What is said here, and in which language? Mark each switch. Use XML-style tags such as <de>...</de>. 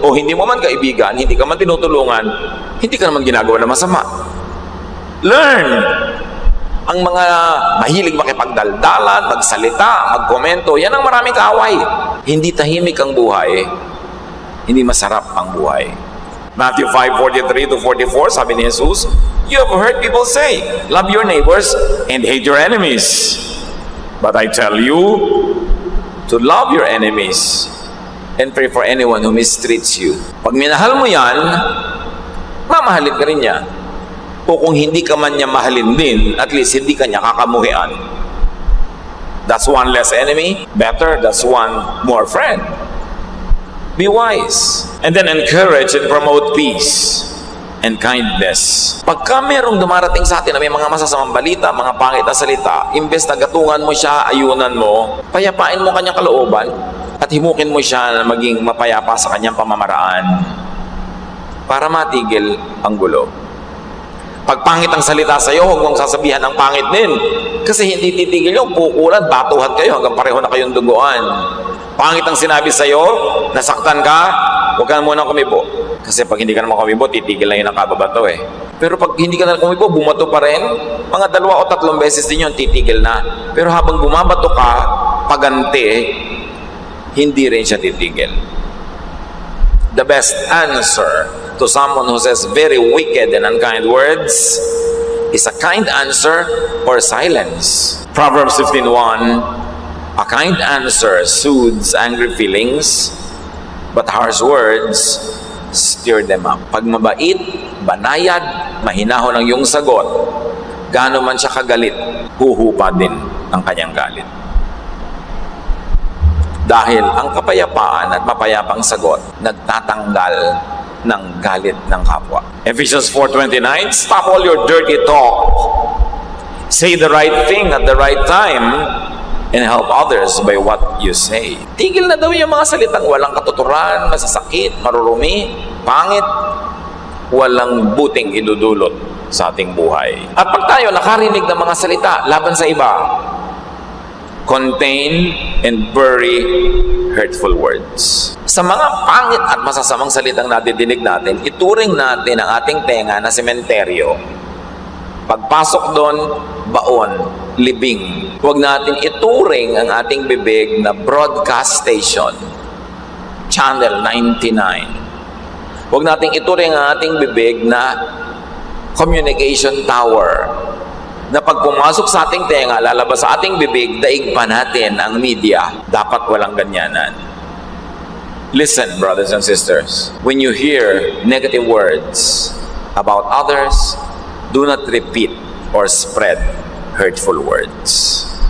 <tl>O hindi mo man kaibigan, hindi ka man tinutulungan, hindi ka naman ginagawa na masama.</tl> <en>Learn!</en> <tl>Ang mga mahilig makipagdaldalan, magsalita, magkomento, yan ang maraming kaaway. Hindi tahimik ang buhay, hindi masarap ang buhay.</tl> <en>Matthew 5:43 to 44,</en> <tl>sabi ni Jesus,</tl> <en>you have heard people say, love your neighbors and hate your enemies. But I tell you to love your enemies and pray for anyone who mistreats you.</en> <tl>Pag minahal mo yan, mamahalin ka rin niya. O kung hindi ka man niya mahalin din, at least hindi ka niya kakamuhian.</tl> <en>That's one less enemy. Better, that's one more friend. Be wise. And then encourage and promote peace and kindness.</en> <tl>Pagka merong dumarating sa atin na may mga masasamang balita, mga pangit na salita, imbes na gatungan mo siya, ayunan mo, payapain mo kanyang kalooban at himukin mo siya na maging mapayapa sa kanyang pamamaraan para matigil ang gulo. Pag pangit ang salita sa iyo, huwag mong sasabihan ang pangit din. Kasi hindi titigil yung kukulan, batuhan kayo hanggang pareho na kayong duguan. Pangit ang sinabi sa iyo, nasaktan ka, huwag ka na munang kumibo. Kasi pag hindi ka naman kumibo, titigil na yun ang kababato eh. Pero pag hindi ka na kumibo, bumato pa rin, mga 2 o 3 beses din yun, titigil na. Pero habang bumabato ka, paganti, hindi rin siya titigil.</tl> <en>The best answer to someone who says very wicked and unkind words is a kind answer or silence. Proverbs 15:1, a kind answer soothes angry feelings, but harsh words stir them up.</en> <tl>Pag mabait, banayad, mahinahon ang iyong sagot, gaano man siya kagalit, huhupa din ang kanyang galit. Dahil ang kapayapaan at mapayapang sagot, nagtatanggal ng galit ng kapwa.</tl> <en>Ephesians 4:29, stop all your dirty talk. Say the right thing at the right time and help others by what you say.</en> <tl>Tigil na daw yung mga salitang walang katuturan, masasakit, marurumi, pangit, walang buting idudulot sa ating buhay. At pag tayo nakarinig ng mga salita laban sa iba,</tl> <en>contain and bury hurtful words.</en> <tl>Sa mga pangit at masasamang salitang nadidinig natin, ituring natin ang ating tenga na sementeryo. Pagpasok doon, baon, libing. Huwag natin ituring ang ating bibig na broadcast station, Channel 99. Huwag natin ituring ang ating bibig na communication tower, na pag pumasok sa ating tenga, lalabas sa ating bibig, daig pa natin ang media. Dapat walang ganyanan.</tl> <en>Listen, brothers and sisters, when you hear negative words about others, do not repeat or spread hurtful words.</en>